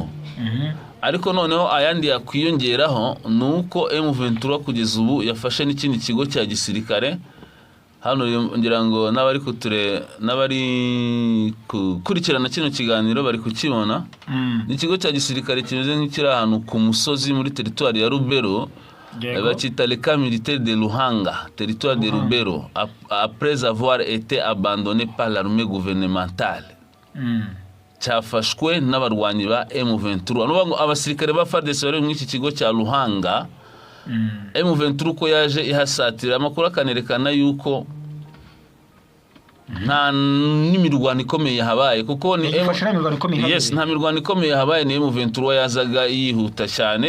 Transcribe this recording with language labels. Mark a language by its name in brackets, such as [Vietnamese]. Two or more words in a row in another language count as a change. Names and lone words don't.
[Kinyarwanda] Ariko noneho ayandi yakwiyongeraho nuko M23 kugeza ubu yafashe n'ikindi kigo cya gisirikare. Hano ngira ngo n'abari kurikirana kino kiganiro bari kukibona. Ni ikigo cya gisirikare kimeze nk'ikiri ahantu ku musozi muri territoire ya Rubero, bacita [French] le camp militaire de Luhanga, territoire de Rubero, après avoir été abandonné par l'armée gouvernementale. [Kinyarwanda] Cyafashwe n'abarwanyi ba M23. N'ubango abasirikare ba FARDC bari mu iki kigo cya Luhanga. M23 ko yaje ihasatira, amakuru akanerekana yuko nta n'imirwano ikomeye habaye, kuko ni nta mirwano ikomeye habaye, ni M23 yazaga yihuta cyane.